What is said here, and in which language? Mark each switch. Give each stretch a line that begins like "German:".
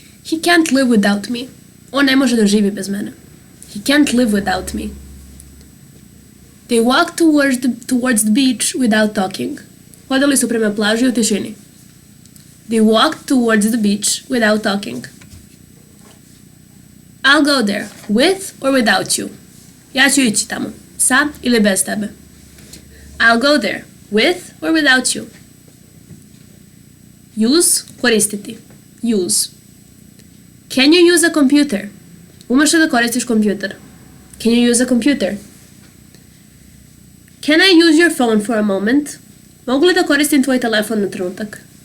English: He can't live without me.
Serbian: On ne može da živi bez mene.
English: He can't live without me. They walked towards the beach without talking.
Serbian: Hodali su prema plaži u tišini.
English: They walked towards the beach without talking. I'll go there, with or without you.
Serbian: Ja ću ići tamo, sa ili bez tebe.
English: I'll go there, with or without you. Use, koristiti. Use. Can you use a computer?
Serbian: Umeš li da koristiš kompjuter?
English: Can you use a computer? Can I use your phone for a moment?
Serbian: Mogu li da koristim tvoj telefon na trenutak?